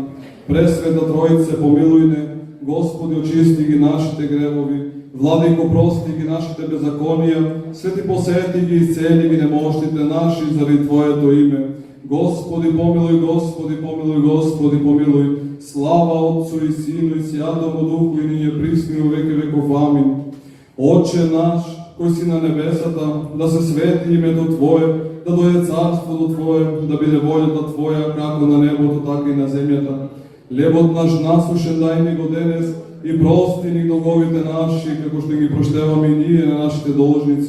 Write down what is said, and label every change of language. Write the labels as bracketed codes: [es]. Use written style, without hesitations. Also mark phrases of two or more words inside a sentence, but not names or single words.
[mk] Пресвета Троице, помилуј не. Господи, очисти ги нашите гревови, Владико, прости ги нашите беззаконија, Свети, посети ги и цели ги немощите наши заради Твоето име. Господи, помилуј, Господи, помилуј, Господи, помилуј. [cu] Слава Отцу и Сину и Святому Духу и није присни во веки веков. Амин. [mk] Отче наш, кој си на небесата, да се свети името Твое, да дојде царството Твое, да биде волјата Твоја, како на небото, така и на земјата. Лебот наш насушен дај ни го денес и прости ни долговите наши, како што ги проштеваме и ние на нашите должници.